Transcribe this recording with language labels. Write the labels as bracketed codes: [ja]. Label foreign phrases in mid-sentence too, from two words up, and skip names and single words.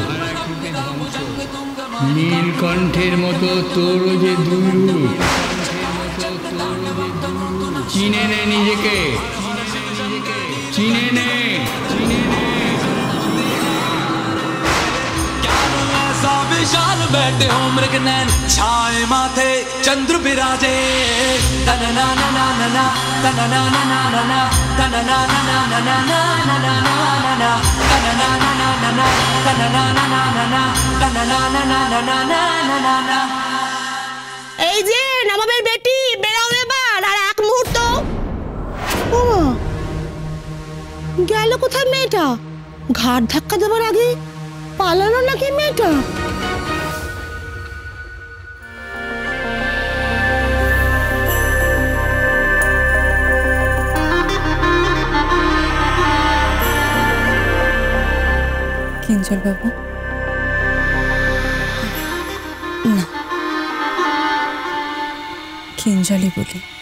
[bn] নীলকণ্ঠের মতো তোরও যে দুই রূপ। চিনে নে নিজেকে, চিনে নে। [hi] बैठे हो मृग नैन छाए माथे चंद्र विराजे तन ना ना ना ना ना तन ना ना ना ना ना तन ना ना ना ना ना ना ना ना ना तन ना ना ना ना ना तन ना ना ना ना ना तन ना ना ना ना ना ना ना ना। [bn] এই যে নবাবের বেটি বেরাও এবার আর এক মুহূর্ত। ও গেল কোথায় মেয়েটা? ঘাট ধাক্কা দেবার আগে পালালো নাকি মেয়েটা? কিঞ্জল বাবু, না কিঞ্জলই বলি।